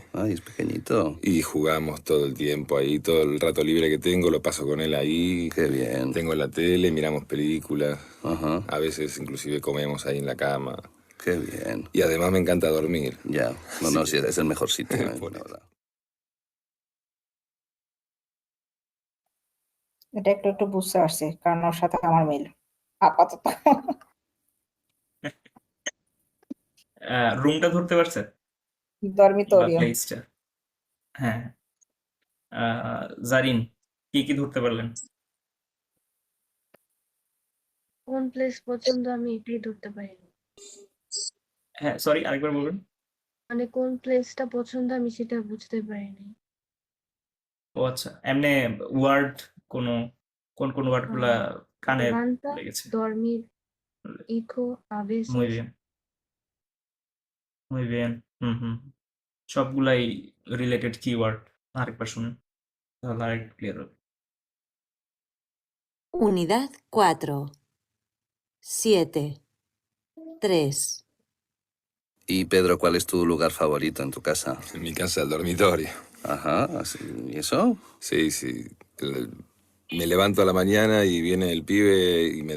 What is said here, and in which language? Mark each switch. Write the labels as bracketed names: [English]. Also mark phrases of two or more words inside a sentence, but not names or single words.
[Spanish] Ay, es pequeñito. Y jugamos todo el tiempo ahí, todo el rato libre que tengo lo paso con él ahí. Qué bien. Tengo la tele, miramos películas. Ajá. A veces inclusive comemos ahí en la cama. Qué bien. Y además me encanta dormir. Ya. No, sí, es el mejor sitio, Por la eso. verdad. [Bangla] এটা একটু একটু বুঝতে পারছি, কারণ ওর সাথে আমার মিল আপাতত। রুমটা ধরতে পারছেন বা ডরমিটোরিয়াম। প্লেসটা? হ্যাঁ। জারিন, কি ধরতে পারলেন? কোন প্লেস পছন্দ আমি এটাই ধরতে পারিনি। হ্যাঁ, সরি, আরেকবার বলবেন। মানে কোন প্লেসটা পছন্দ আমি সেটা বুঝতে পারিনি। ও আচ্ছা, এমনি ওয়ার্ড কোন ওয়ার্ড গুলা কানে Levanta, লেগেছে? [Spanish] dormir, hijo, a Muy veces, bien, muy bien. [Bangla] হুম। সবগুলাই রিলেটেড কিওয়ার্ড। আরেকবার শুনেন, তাহলে আরেকটু ক্লিয়ার হবে। [Spanish] Unidad 4. 7. 3. Y Pedro, ¿cuál es tu lugar favorito en tu casa? En mi casa, el dormitorio. Ajá, ¿y eso? Sí, sí. Me levanto a la mañana y viene el pibe y me